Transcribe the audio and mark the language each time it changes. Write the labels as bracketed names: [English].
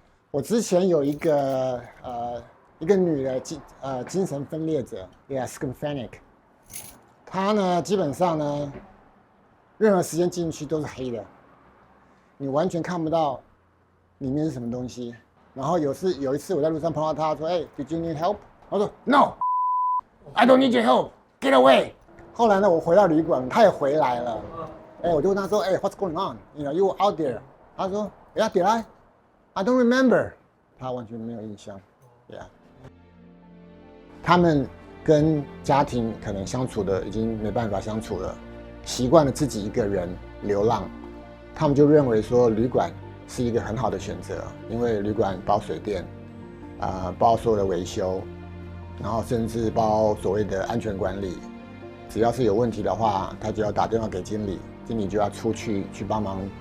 [Chinese] 我之前有一个女的精神分裂者 schizophrenic， 她呢基本上呢，任何时间进去都是黑的，你完全看不到里面是什么东西。然后有一次我在路上碰到她，说： [English] “Hey, did you need help？” [Chinese] 她说 [English] ：“No, I don't need your help. Get away。” [Chinese] 后来呢，我回到旅馆，她也回来了。我就问她说：“ [English] What's going on? You were out there？” [Chinese] 她说 [English] ：“Yeah, did I? I don't remember。” [Chinese] 她完全没有印象。 [English] Yeah。 [Chinese] 他们跟家庭可能相处的已经没办法相处了，习惯了自己一个人流浪，他们就认为说旅馆是一个很好的选择，因为旅馆包水电，包所有的维修，然后甚至包所谓的安全管理，只要是有问题的话，他就要打电话给经理，经理就要出去帮忙。